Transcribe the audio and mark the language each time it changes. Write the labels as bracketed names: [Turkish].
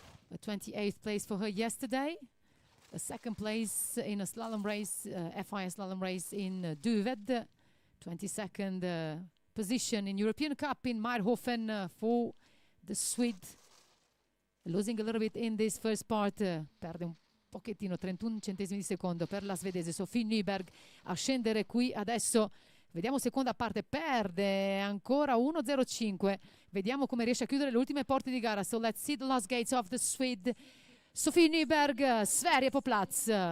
[English] A 28th place for her yesterday. A second place in a slalom race, FIS slalom race in Duved. 22nd position in European Cup in Meierhofen for the Swede. Losing a little bit in this first part. [Italian] Perde un pochettino, 31 centesimi di secondo per la svedese Sofie Nyberg a scendere qui adesso. Vediamo seconda parte, perde ancora 1:05. Vediamo come riesce a chiudere le ultime porte di gara. [English] So let's see the last gates of the Swede. [Swedish] Sofie Nyberg, Sverige på plats.